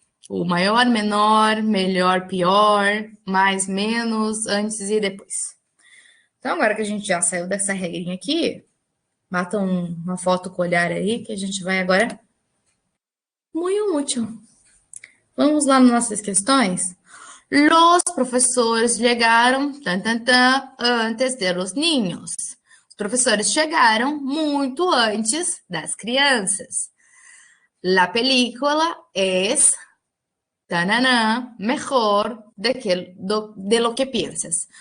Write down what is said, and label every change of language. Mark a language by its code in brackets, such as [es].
[pt] O maior, menor, melhor, pior, mais, menos, antes e depois. Então, agora que a gente já saiu dessa regrinha aqui, bata uma foto com o olhar aí, que a gente vai agora muito útil. Vamos lá nas nossas questões? [es] Los [pt] professores chegaram [es] antes de los niños. [pt] Os professores chegaram muito antes das crianças. [es] La película es mejor de lo que piensas.